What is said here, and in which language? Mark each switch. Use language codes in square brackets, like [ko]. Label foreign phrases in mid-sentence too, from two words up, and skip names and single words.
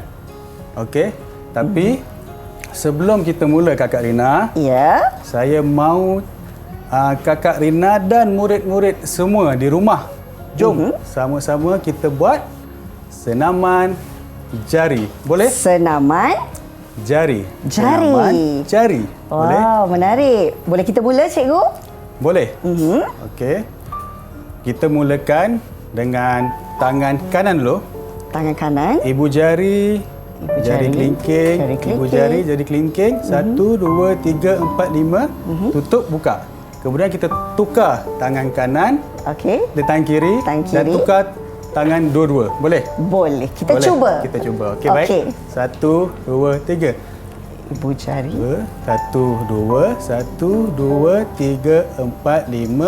[ms] Okey, tapi sebelum kita mula kakak Rina, Ya. saya mahu kakak Rina dan murid-murid semua di rumah, jom sama-sama kita buat senaman jari. Boleh? Senaman Jari. jari. Senaman jari. Boleh? Wow, menarik. Boleh kita mula, cikgu? Boleh. Okey. Kita mulakan dengan tangan kanan dulu. Tangan kanan. Ibu jari, Ibu jari jari, kelingking, jari ibu kelingking. jari, jari kelingking. 1, 2, 3, 4, 5. Tutup, buka. Kemudian kita tukar tangan kanan Okey. di tangan kiri, Tangan dan kiri. tukar tangan dua-dua. Boleh? Boleh. Kita Boleh? cuba. Kita cuba. Okey, baik. 1, 2, 3. Ibu jari. 1, 2, 1, 2, 3, 4, 5.